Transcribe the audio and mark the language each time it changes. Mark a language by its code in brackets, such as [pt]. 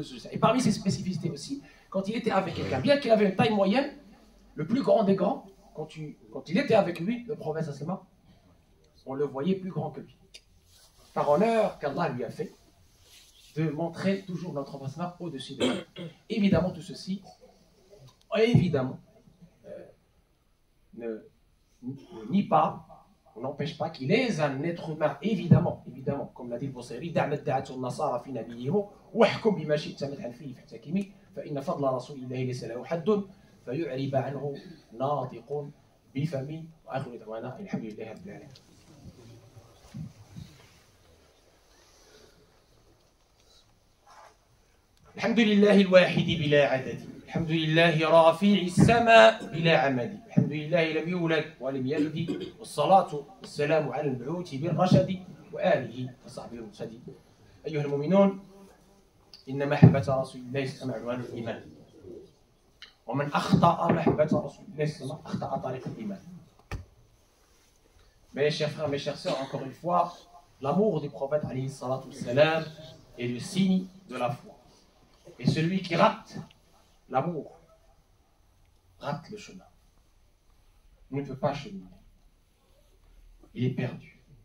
[fr] Et parmi ses spécificités aussi, quand il était avec quelqu'un, bien qu'il avait une taille moyenne, le plus grand des grands, quand il était avec lui, le prophète sallallahu, on le voyait plus grand que lui. Par honneur qu'Allah lui a fait de montrer toujours notre prophète au-dessus de lui. Évidemment, tout ceci, évidemment, ne nie pas, n'empêche pas qu'il est un être humain, évidemment, comme l'a dit le Bousayri, [ar] دعمت دعته النصارى في نبيهم واحكم بما شئت مدحا فيه فاحتكمي فإن فضل رسول الله ليس له حد فيعرب عنه ناطق بفمي وآخر دعوانا الحمد لله رب العالمين. الحمد لله الواحد بلا عدد الحمد لله رافع السماء بلا عمد الحمد لله لم يولد ولم يلد والصلاة والسلام على المبعوث بالرشد وآله وصحبه المرشد. أيها المؤمنون، إن محبة رسول الله صلى الله عليه وسلم عنوان الإيمان، ومن أخطأ محبة رسول الله صلى الله عليه وسلم أخطأ طريق الإيمان. [fr] Mes chers frères, mes chères sœurs, encore une fois, l'amour du prophète alayhi salatu wassalam est le signe de la foi. Et celui qui rate l'amour rate le chemin. Il ne peut pas cheminer. Il est perdu.